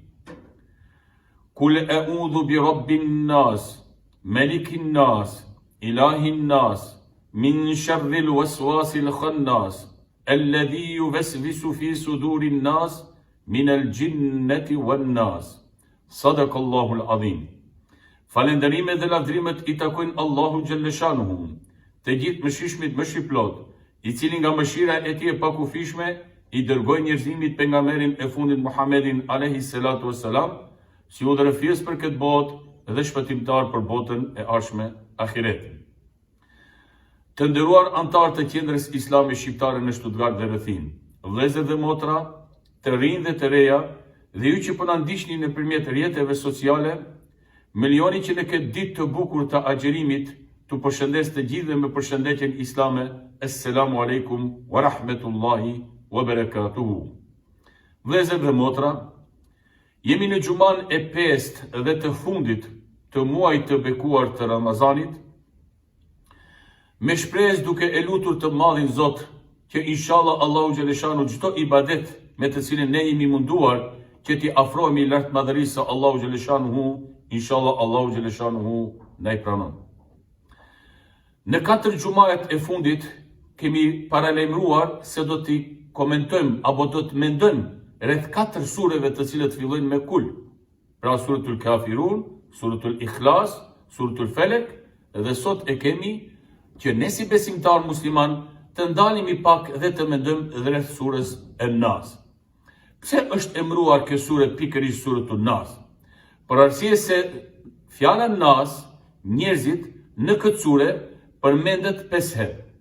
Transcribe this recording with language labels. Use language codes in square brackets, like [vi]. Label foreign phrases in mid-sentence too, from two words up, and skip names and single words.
[ar] قل أعوذ برب الناس ملك الناس إله الناس من شر الوسواس الخناس الذي يوسوس في صدور الناس من الجنة والناس صدق الله العظيم. [sq] Falenderimet dhe lavdrimet I takojnë Allahu Gjellëshanuhu, të gjithë mëshirshmit më shqiplot, I cili nga mëshira e tij e pakufishme I dërgoi njerëzimit pejgamberin e fundit Muhammedin [ar] عليه الصلاة والسلام, [sq] si udhërëfies për këtë botë dhe shpëtimtar për botën e ardhshme ahiretin. Të nderuar antar të qendrës islame shqiptare në Stuttgart dhe rrethim, vëllezër dhe motra, të rinj dhe të reja, dhe ju që po na ndiqni nëpërmjet rrjeteve sociale, milioni që në këtë ditë të bukur të agjerimit, të përshëndes të gjithë me përshëndetjen islame, [ar] السلام عليكم ورحمة الله وبركاته. [sq] Vëllezër dhe motra, jemi në gjuman e 5 dhe të fundit të muajit të bekuar të Ramazanit, me shpresë duke e lutur të madhin Zot, që inshallah Allahu Gjeleshanu çdo ibadet me të cilin ne jemi munduar që t'i afrohemi lart madhërisë së Allahu Gjeleshanu, inshallah Allahu Gjeleshanu na I pranon. Në 4 gjumajet e fundit kemi paralajmëruar se do t'i komentojmë apo do të mendojmë rreth 4 sureve të cilët fillojnë me kul. Pra suratul Kafirun, suratul Ikhlas, suratul Felek, dhe sot e kemi që ne si besimtar musliman të ndalemi pak dhe të mendojmë rreth surës An-Nas. Pse është emëruar kjo sure pikërisht suratul Nas? Për arsye se fjala Nas, njerëzit në këtë sure përmendet 5 herë.